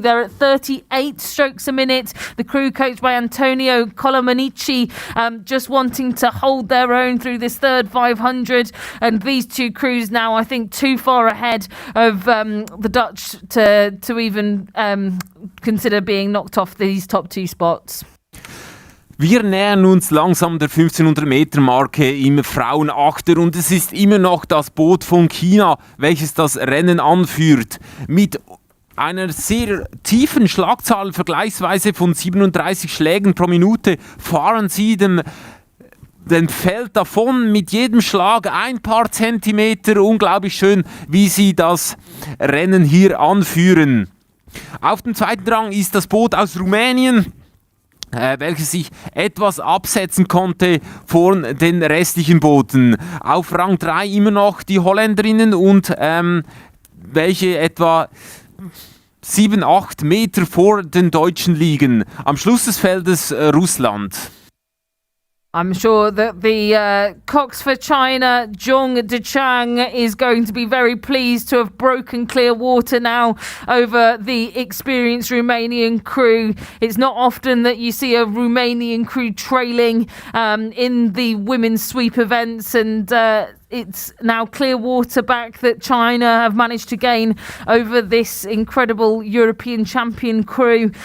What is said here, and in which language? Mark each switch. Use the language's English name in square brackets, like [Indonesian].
[English] They're at 38 strokes a minute. The crew coached by Antonio Colomanici, just wanting to hold their own through this third 500, and these two crews now, I think, too far ahead of the Dutch to even consider being knocked off these top two spots. [German] Wir nähern uns langsam der 1500 Meter Marke im Frauenachter, und es ist immer noch das Boot von China, welches das Rennen anführt. Mit einer sehr tiefen Schlagzahl, vergleichsweise von 37 Schlägen pro Minute, fahren sie den Feld davon, mit jedem Schlag ein paar Zentimeter. Unglaublich schön, wie sie das Rennen hier anführen. Auf dem zweiten Rang ist das Boot aus Rumänien, welches sich etwas absetzen konnte von den restlichen Booten. Auf Rang 3 immer noch die Holländerinnen, und welche etwa 7-8 Meter vor den Deutschen liegen. Am Schluss des Feldes Russland. [English] I'm sure that the cox for China, Zhong Dechang, is going to be very pleased to have broken clear water now over the experienced Romanian crew. It's not often that you see a Romanian crew trailing in the women's sweep events, and it's now clear water back that China have managed to gain over this incredible European champion crew.